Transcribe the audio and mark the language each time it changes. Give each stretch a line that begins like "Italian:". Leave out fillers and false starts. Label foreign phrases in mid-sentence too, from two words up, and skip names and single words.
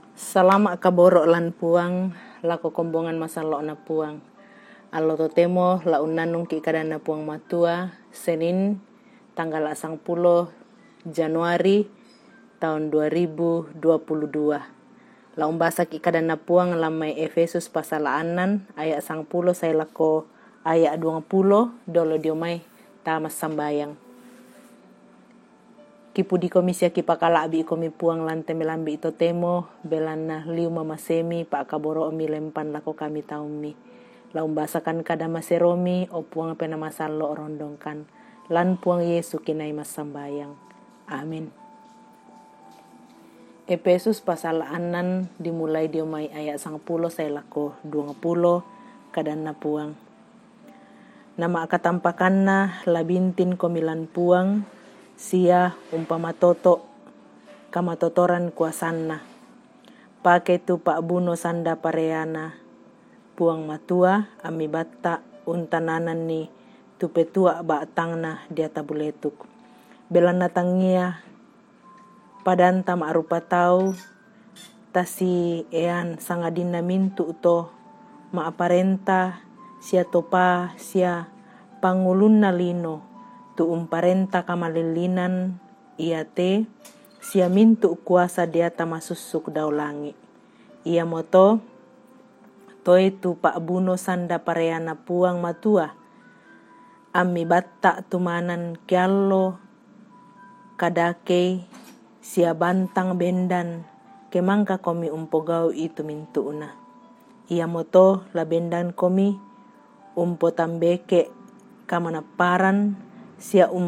Toraja-Sa'dan: Salama kaboro lan puang, lako kombongan masalo na puang. Alo totemo la unanung ki kadana puang matua,
Indonesian: Senin, tanggal 10 Januari tahun 2022.
Toraja-Sa'dan: La umbasa ki kadana puang lamai Efesus pasal anan, ayat 10 saya lako ayat 20, dolo diomai tamas sambayang. Kipudi komisi ki pakala abi komi puang lante melambi ito temo belana liu mama semi pak kaboro omi lempan lako kami taumi la umbasakan kada maseromi o puang pena masalo rondongkan lan puang Yesu kinai mas sambayang. Amin. Efesus pasal anan dimulai diomai ayat 10 saya lako 20 kadana puang. Nama akatampakanna labintin komilan puang sia umpama toto kamatotoran kuasanna pakai tu pak buno sanda pareana puang matua ami batta untananan ni tu petua batangna dia tabuletuk belana tangia padanta ma'rupa tau tasi ean sangadina mintu uto ma'aparenta sia topa sia pangulunna lino tu umparenta kamalilinan ia te sia mintu kuasa dia tamasusuk daulangi ia moto toe tu pak buno sanda pareana puang matua ami batta tumanan kiallo kadake sia bantang bendan kemangka komi umpogau itu mintuuna ia moto la bendan komi umpo tambeke kamanaparan sia